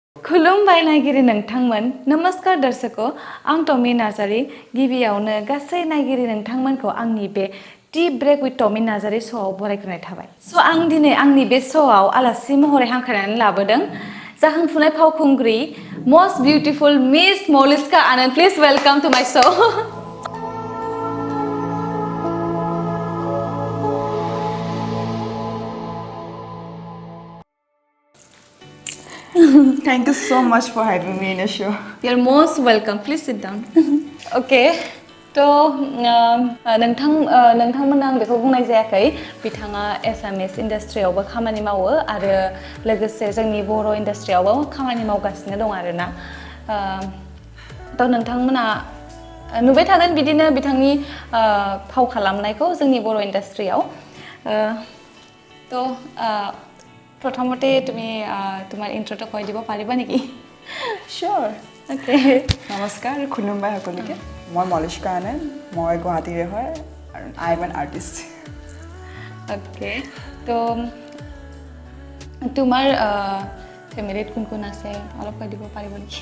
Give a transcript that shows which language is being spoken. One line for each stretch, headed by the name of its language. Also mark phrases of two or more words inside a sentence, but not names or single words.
Bodo: खुलुमबाय नायगिरि नोंथांमोन नमस्कार दर्शको आं टमी नार्जारी गिबियावनो गासै नायगिरि नोंथांमोनखौ आंनि बे टी ब्रेक विथ टमी नार्जारी श'आव बरायग्रोनाय थाबाय आं दिनै आंनि बे श'आव आलासि महरै हांख्रायनानै लाबोदों जाखांफुनाय फावखुंग्रि
English: most beautiful
Bodo: मिस मौलिश्का आनंद
English: please welcome to my show Thank you so much for having me in your show. You're most welcome. Please sit down. Okay.
Bodo: तो नोंथांमोना आं बेखौ बुंनाय जायाखै बिथाङा एसामिस इन्डास्ट्रियावबो खामानि मावो आरो लोगोसे जोंनि बर' इन्डास्ट्रियावबो खामानि मावगासिनो दं आरोना तो नोंथांमोना नुबाय थागोन बिदिनो बिथांनि फाव खालामनायखौ जोंनि बर' इन्डास्ट्रियाव तो प्रथमते
Assamese: তুমি তোমাৰ ইন্ট্ৰোটো কৈ দিব পাৰিবা নেকি
English: Sure. Okay.
Assamese: নমস্কাৰ খুলুমবাই সকলোকে মই মৌলিশ্কা আনন্দ মই গুৱাহাটীৰে হয় আৰু
English: I am an artist Okay.
Assamese: তো তোমাৰ ফ্যামিলিত কোন কোন আছে অলপ কৈ দিব পাৰিব নেকি